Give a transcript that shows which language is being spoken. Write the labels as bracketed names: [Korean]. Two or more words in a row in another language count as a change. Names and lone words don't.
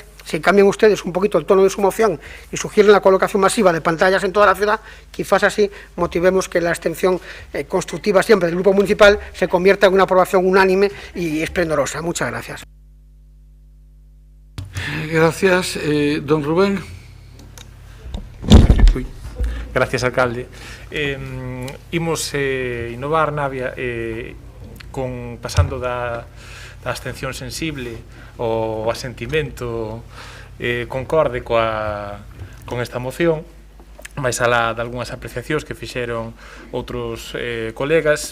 [Spanish] Si cambian ustedes un poquito el tono de su moción y sugieren la colocación masiva de pantallas en toda la ciudad, quizás así motivemos que la abstención constructiva siempre del Grupo Municipal se convierta en una aprobación unánime y esplendorosa. Muchas gracias. Gracias. Don Rubén. Gracias, alcalde. [Galician] Imos innovar, Navia, pasando da abstención sensible o asentimento concorde con esta moción, máis alá de algunhas apreciacións que fixeron outros colegas.